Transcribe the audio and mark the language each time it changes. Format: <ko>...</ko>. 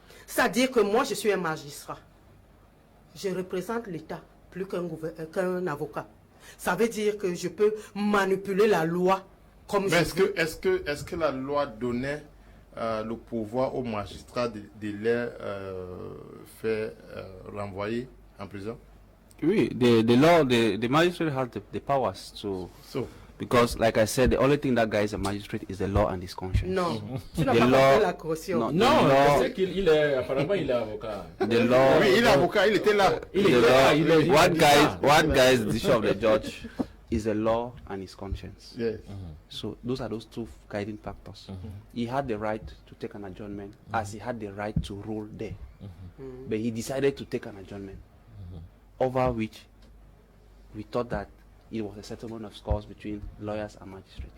<fr>C'est-à-dire que moi, je suis un magistrat. Je représente l'État plus qu'un avocat. Ça veut dire que je peux manipuler la loi comme je veux. Est-ce que la loi donnait le pouvoir aux magistrats de les faire renvoyer en prison?</fr> <en>Oui, the magistrate has the powers to... Because, like I said, the only thing that guides a magistrate is the law and his conscience.</en> <fr>Non, tu n'as pas compris la caution. Non, c'est qu'il est, apparemment, il est avocat.</fr> <en>The law...</en> <fr>Oui, il est avocat, il était là.</fr> <en>What guides the issue of the judge is the law and his conscience. Yes. So those are those two guiding factors. He had the right to take an adjournment, as he had the right to rule there. But he decided to take an adjournment, over which we thought that it was a settlement of scores between lawyers and magistrates.</en>